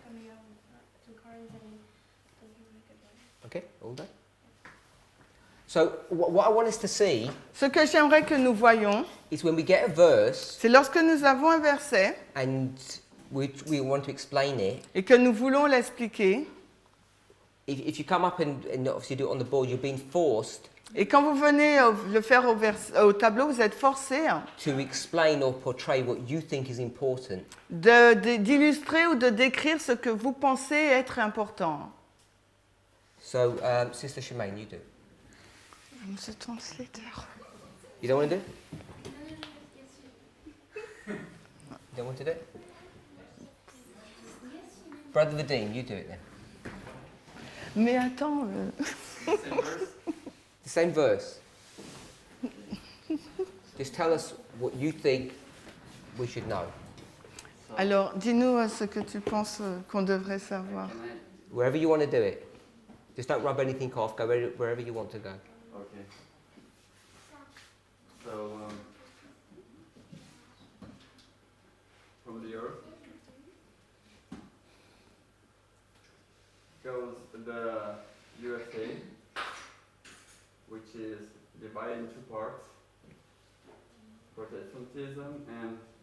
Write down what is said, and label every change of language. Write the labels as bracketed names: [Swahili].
[English] coming out 2 corns and it doesn't look like a body. Okay, all done. So what I want us to see [French] Ce que j'aimerais que nous voyions, [English] is when we get a verse [French] c'est lorsque nous avons un verset [English] and we want to explain it. [French] et que nous voulons l'expliquer, [English] If you come up and obviously do it on the board, you're being forced [French] et quand vous venez le faire au tableau, vous êtes forcé [English] to explain or portray what you think is important. [French] d'illustrer ou de décrire ce que vous pensez être important. [English] So, Sister Shemaine, you do it. The translator. You don't want to do it? No, no, no, yes, you. You don't want to do it? Yes, you do. Brother Vadim, you do it then. [French] Mais attends, [English] The same verse. Just tell us what you think we should know. [French] alors dis-nous ce que tu penses qu'on devrait savoir. [English] Can I? Wherever you want to do it. Just don't rub anything off. Go wherever you want to go. Okay. So, from the earth goes the USA, which is divided into parts, Protestantism and